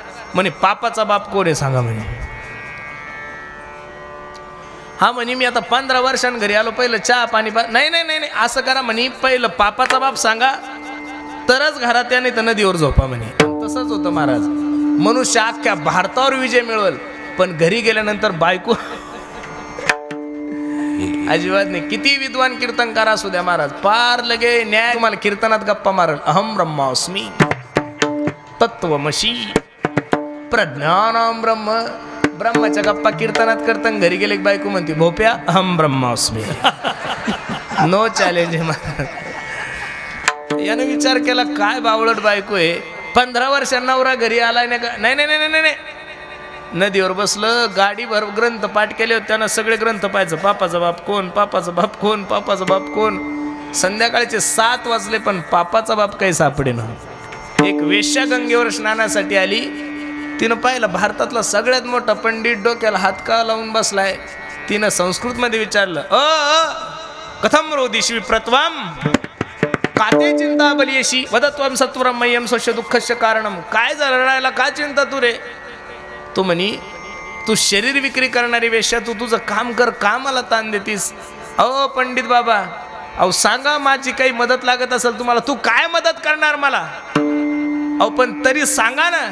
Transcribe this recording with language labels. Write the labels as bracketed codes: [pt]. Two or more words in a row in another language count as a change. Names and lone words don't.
[mr] म्हणे पापाचा बाप कोण आहे सांगा म्हणे. हा म्हणे मी आता 15 वर्षांनी घरी आलो, पहिलं चहा पाणी नाही नाही नाही नाही असं करा म्हणे, पहिलं पापाचा बाप सांगा तरच घरात या, नाही तर नदीवर झोपा म्हणे. तसंच होतं महाराज. मनुष्य अख्ख्या भारतावर विजय मिळवल पण घरी गेल्यानंतर बायको अजिबात नाही. किती विद्वान कीर्तनकार असू द्या महाराज, पार लगे न्याय तुम्हाला कीर्तनात गप्पा मारल. [sa] अहम ब्रह्मास्मी तत्वमशी प्रज्ञानम ब्रह्म. [mr] ब्रह्माच्या गप्पा कीर्तनात करताना घरी गेले बायको म्हणते, भोप्या [sa] अहम ब्रह्मास्मी. [en] No challenge [mr] आहे महाराज. याने विचार केला काय बावळट बायको आहे. 15 वर्षांना नवरा घरी आलाय नाही का? नाही नाही नाही नाही. नदीवर बसलं, गाडीभर ग्रंथ पाठ केले होते. त्यांना सगळे ग्रंथ पाहायचं. पापाचा बाप कोण, पापाचा बाप कोण, पापाचा बाप कोण. संध्याकाळचे 7 वाजले पण पापाचा बाप काही सापडे ना. एक वेश्या गंगेवर स्नानासाठी आली. तिनं पाहिलं भारतातला सगळ्यात मोठा पंडित डोक्याला हात का लावून बसलाय. तिनं संस्कृतमध्ये विचारलं, [sa] कथम रोदिशी विप्रत्वम काते चिंता बलियशी वदत्वम सत्वरम मय्यम स्वस्य दुःखस्य कारणम. [mr] काय रडायला का चिंता तू रे? तो म्हणी, तू शरीर विक्री करणारी वेश्या, तू तुझं काम कर, कामाला ताण देतीस. अहो पंडित बाबा, अहो सांगा माझी काही मदत लागत असेल तुम्हाला. तू काय मदत करणार मला? अहो पण तरी सांगा ना.